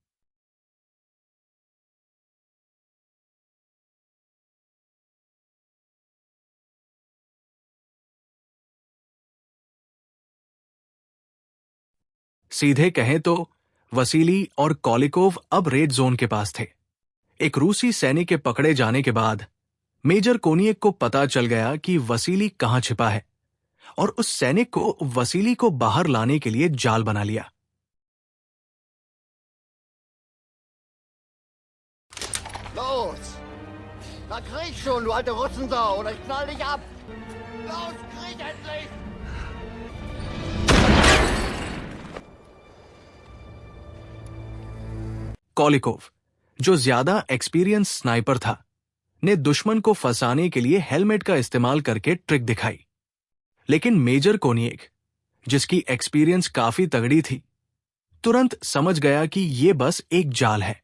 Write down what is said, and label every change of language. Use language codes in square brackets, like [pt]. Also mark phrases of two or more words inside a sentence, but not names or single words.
[hi] सीधे कहें तो वसीली और कोलिकोव अब रेड जोन के पास थे। एक रूसी सैनिक के पकड़े जाने के बाद मेजर कोनिएक को पता चल गया कि वसीली कहां छिपा है, और उस सैनिक को वसीली को बाहर लाने के लिए जाल बना लिया। [de] Los! Da krieg schon, du alte Russensau, oder ich knall dich ab! Los, krieg endlich! [hi] कोलिकोव, जो ज्यादा [en] experience sniper [hi] था, ने दुश्मन को फंसाने के लिए हेलमेट का इस्तेमाल करके ट्रिक दिखाई। लेकिन मेजर कोनिएक, जिसकी एक्सपीरियंस काफी तगड़ी थी, तुरंत समझ गया कि ये बस एक जाल है।